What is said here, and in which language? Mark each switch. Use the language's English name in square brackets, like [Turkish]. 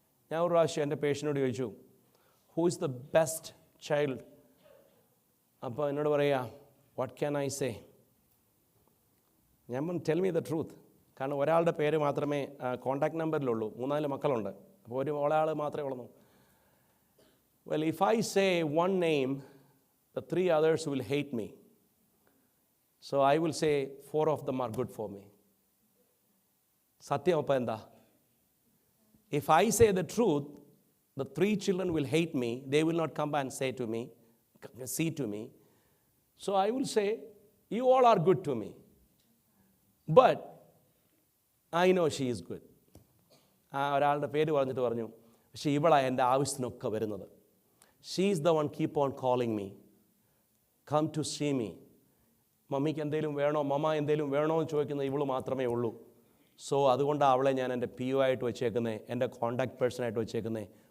[Malayalam] ഞാൻ ഒരു പ്രാവശ്യം എൻ്റെ പേഷ്യനോട് ചോദിച്ചു, [English] Who is the best child? [Malayalam] അപ്പോൾ എന്നോട് പറയുക, [English] What can I say? [Malayalam] ഞാൻ പറഞ്ഞു, [English] Tell me the truth. [Malayalam] കാരണം ഒരാളുടെ പേര് മാത്രമേ കോൺടാക്ട് നമ്പറിലുള്ളൂ, 3-4 മക്കളുണ്ട്, അപ്പോൾ ഒരാൾ മാത്രമേ ഉള്ളൂ. [English] Well, if I say one name, the 3 others will hate me. So I will say 4 of them are good for me. [Malayalam] സത്യം അപ്പം എന്താ? [English] If I say the truth, the 3 children will hate me. They will not come and see to me. So I will say, you all are good to me. But I know she is good. [Malayalam] ആ ഒരാളുടെ പേര് പറഞ്ഞിട്ട് പറഞ്ഞു, പക്ഷേ ഇവളാണ് എൻ്റെ ആവശ്യത്തിനൊക്കെ വരുന്നത്. [English] She is the one keep on calling me, come to see me. [Malayalam] മമ്മിക്ക് എന്തെങ്കിലും വേണോ, മമ്മ എന്തെങ്കിലും വേണോ എന്ന് ചോദിക്കുന്നത് ഇവൾ മാത്രമേ ഉള്ളൂ. സോ അതുകൊണ്ടാണ് അവളെ ഞാൻ എൻ്റെ PO ആയിട്ട് വെച്ചേക്കുന്നത്, എൻ്റെ കോണ്ടാക്ട് പേഴ്സണായിട്ട് വെച്ചേക്കുന്നത്.